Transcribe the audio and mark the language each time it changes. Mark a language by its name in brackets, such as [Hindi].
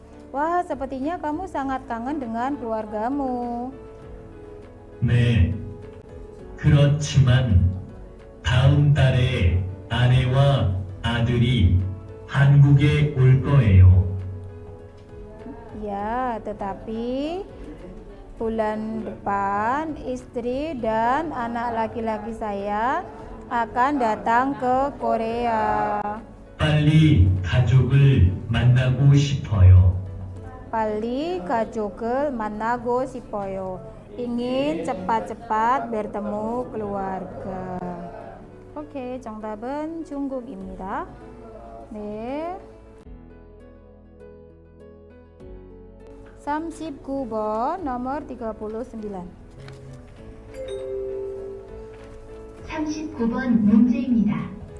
[Indonesian] Wah, sepertinya kamu sangat kangen dengan keluargamu. [Korean] 네. 그렇지만 다음 달에 아내와 아들이 한국에 올 거예요. [Indonesian] Ya, tetapi bulan depan istri dan anak laki-laki saya akan datang ke Korea. [Korean] 빨리 가족을 만나고 싶어요. Pali 가족을 만나고 싶어요. [Indonesian] Ingin cepat-cepat bertemu keluarga. [Korean] Oke, 정답은 중국입니다. 네. 39번 [Indonesian] nomor 39. [Korean] 39번 문제입니다.